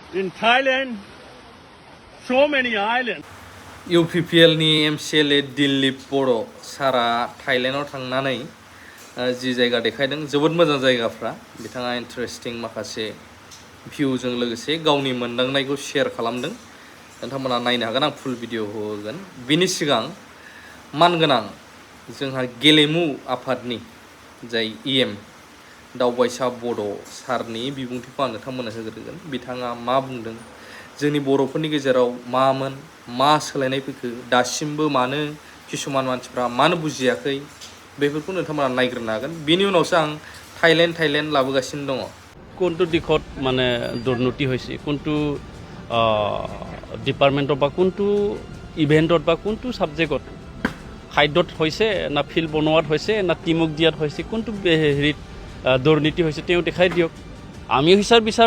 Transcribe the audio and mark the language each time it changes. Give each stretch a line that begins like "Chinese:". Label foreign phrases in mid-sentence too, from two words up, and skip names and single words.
English: In Thailand, so many islands.
Bodo: UPPL नि MCLA दिलीप बड' सारा थाइलेण्डआव थांनानै जि जायगा देखायदों जोबोद मोजां जायगाफ्रा बिथाङा इन्टारेस्टिं माखासे भिउजों लोगोसे गावनि मोनदांनायखौ शेयार खालामदों नोंथांमोना नायनो हागोन आं
English: full video
Bodo: होगोन बिनि सिगां मानगोनां जोंहा गेलेमु आफादनि जाय EM दावबायसा बड' सारनि बिबुंथिखौ आं नोंथांमोननो होग्रोगोन बिथाङा मा बुंदों जोंनि बर'फोरनि गेजेराव मामोन मा सोलायनाय फैखो दासिमबो मानो किसुमान मानसिफ्रा मानो बुजियाखै बेफोरखौ नोंथांमोना नायग्रोनो हागोन बिनि उनावसो आं थाइलेण्ड लाबोगासिनो दङ
Assamese: কোনটো দিশত মানে দুৰ্নীতি হৈছে কোনটো ডিপাৰ্টমেণ্টত বা কোনটো ইভেণ্টত বা কোনটো ছাবজেক্টত খাদ্যত হৈছে না ফিল্ড বনোৱাত হৈছে না টিমক দিয়াত হৈছে কোনটো হেৰিত দুৰ্নীতি হৈছে তেওঁ দেখাই দিয়ক আমি হিচাপ বিচাৰোঁ